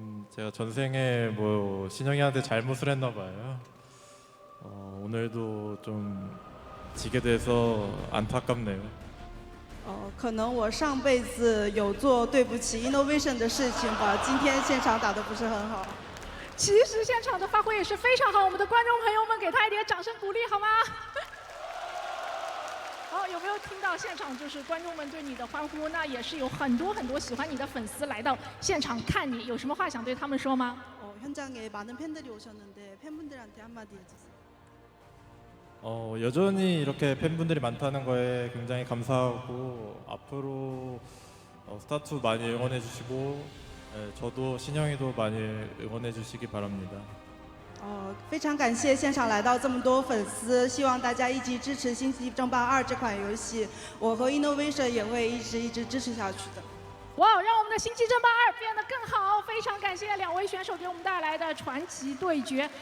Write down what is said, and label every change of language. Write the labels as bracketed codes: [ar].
[ko] 제가 전생에 뭐 신영이한테 잘못을 했나 봐요. 오늘도 좀 지게 돼서 안타깝네요. [zh] 可能我上辈子有做对不起 INnoVation 的事情吧，今天现场打得不是很好。其实现场的发挥也是非常好，我们的观众朋友们给他一点掌声鼓励好吗？好，有没有听到现场就是观众们对你的欢呼？那也是有很多很多喜欢你的粉丝来到现场看你，有什么话想对他们说吗？ [ko] 현장에 많은 팬들이 오셨는데 팬분들한테 한마디 해주세요. 여전히 이렇게 팬분들이 많다는 거에 굉장히 감사하고 앞으로 스타2 많이 응원해 주시고 저도 신영이도 많이 응원해 주시기 바랍니다. [zh] 非常感谢现场来到这么多粉丝，希望大家一起支持《星际争霸2》这款游戏，我和 INnoVation 也会一直支持下去的。哇，让我们的《星际争霸2》变得更好！非常感谢两位选手给我们带来的传奇对决。